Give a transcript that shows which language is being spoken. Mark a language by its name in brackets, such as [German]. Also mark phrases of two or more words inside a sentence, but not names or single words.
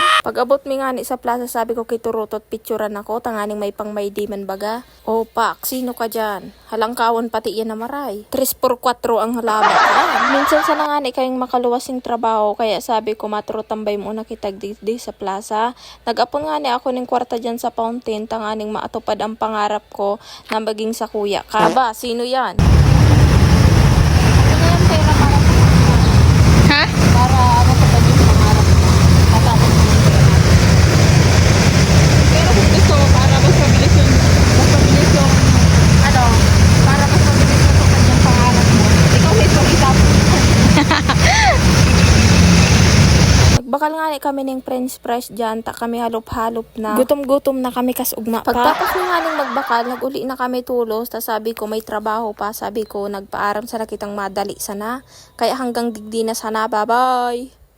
[Bikol] Pag abot mi ngani sa plaza, sabi ko kay Turutot, picturean ako, tanganing may pang may diman baga. [Filipino] O pak, sino ka dyan? [Bikol] Halangkawon pati yan na maray. 3x4 ang halabat. Minsan sa nangani kayong makaluwasing trabaho, kaya sabi ko matro tambay muna kitag di sa plaza. Nag-apon ako ng kwarta dyan sa fountain, tanganing maatupad ang pangarap ko na maging sa kuya ka. Aba, sino yan? Ha? [Filipino] Para matupad yung pangarap ko. Matapos mo yung pero kung gusto mo, para mas mabilis yung para mas mabilis yung matupad yung pangarap mo. [Bikol] Ikaw itapos. Nagbakal kami ng [English] french fries [Bikol] dyan, ta kami halop-halop na. Gutom-gutom na kami kas ugma pa. Pagtapos magbakal, nag-uli na kami tulos, ta sabi ko may trabaho pa, sabi ko nagpaaram sana kitang madali sana. Kaya hanggang digdi na sana, [English] bye-bye!